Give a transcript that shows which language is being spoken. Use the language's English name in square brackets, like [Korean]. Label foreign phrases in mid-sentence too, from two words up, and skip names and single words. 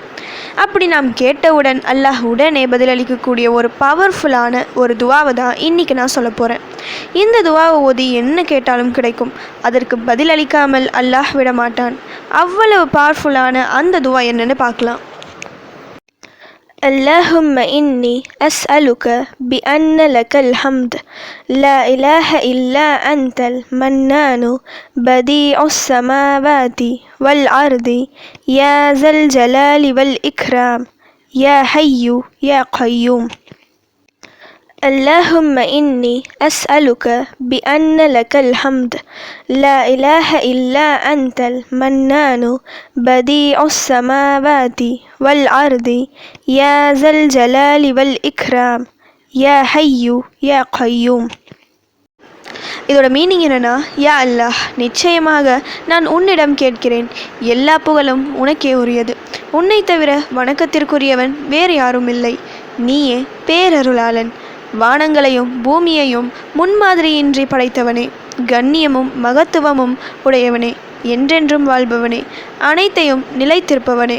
[Tamil] அப்படி நாம் கேட்டவுடன் அல்லாஹ் உடனே பதிலளிக்கக்கூடிய ஒரு பவர்ஃபுல்லான ஒரு துவாவை தான் இன்றைக்கி நான் சொல்ல போகிறேன். இந்த துவாவை ஓதி என்ன கேட்டாலும் கிடைக்கும். அதற்கு பதிலளிக்காமல் அல்லாஹ் விட மாட்டான். அவ்வளவு பவர்ஃபுல்லான அந்த துவா என்னன்னு பார்க்கலாம். [Arabic] اللهم إني أسألك بأن لك الحمد لا إله إلا أنت المنان بديع السماوات والأرض يا ذا الجلال والإكرام يا حي يا قيوم. اللهم إني أسألك بأن لك الحمد لا إله إلا أنت المنان بديع السماوات والأرض يا ذا الجلال والإكرام يا حي يا قيوم. [Tamil] இதோட மீனிங் என்னன்னா, [Arabic] يا الله, [Tamil] நிச்சயமாக நான் உன்னிடம் கேட்கிறேன். எல்லா புகழும் உனக்கே உரியது. உன்னை தவிர வணக்கத்திற்குரியவன் வேறு யாரும் இல்லை. நீயே பேரருளாளன். வானங்களையும் பூமியையும் முன்மாதிரியின்றி படைத்தவனே, கண்ணியமும் மகத்துவமும் உடையவனே, என்றென்றும் வாழ்பவனே, அனைத்தையும் நிலைத்திருப்பவனே.